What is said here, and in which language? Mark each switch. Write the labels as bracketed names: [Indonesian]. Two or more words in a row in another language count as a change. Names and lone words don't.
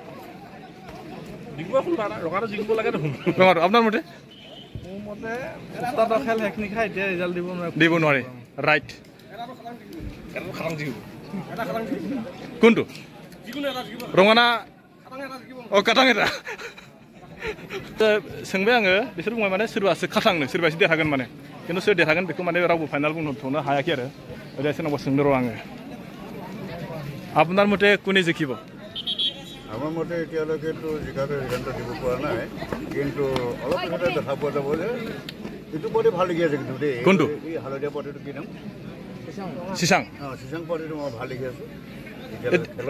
[Assamese] ৰঙাটো জিকিব লাগে দেখোন ৰঙাটো আপোনাৰ মতে মোৰ মতে উস্তাদৰ খেল সেইখিনি খাই এতিয়া ৰিজাল্ট দিব নোৱাৰে ৰাইট কোনটো ৰঙানা অ কাটাং এটা [Bodo] सोंबाय आङो बिसोर बुंबाय माने सोरबासो खाथांनो सोरबासो देरहागोन माने खिन्थु सोर देरहागोन बेखौ माने रावबो फाइनाल बुंथ'नो हायाखै आरो ओरै सोरनावबा सोंनो र' आङो [Assamese] আপোনাৰ মতে কোনে জিকিব আমাৰ মতে এতিয়ালৈকেতো জিকাটো সিদ্ধান্ত দিব পৰা নাই কিন্তু অলপ পিছতে দেখা পোৱা যাব যে এইটো পাৰ্টি ভাল লাগি আছে কিন্তু দেই কোনটো এই হালধীয়া পাৰ্টিটো কি নাম চিচাং চিচাং পাৰ্টিটো মই ভাল লাগি আছোঁ খেলত